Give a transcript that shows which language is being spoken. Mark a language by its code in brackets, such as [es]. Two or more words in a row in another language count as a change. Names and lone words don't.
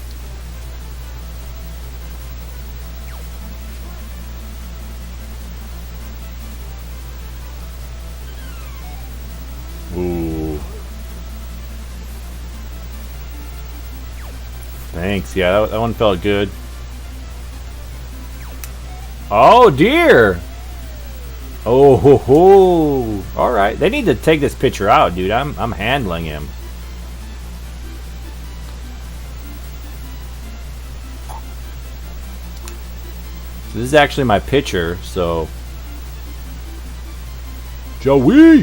[en] Ooh. Thanks. Yeah, that one felt good. Oh dear. Oh ho ho. All right. They need to take this pitcher out, dude. I'm handling him. So this is actually my pitcher, so Joey.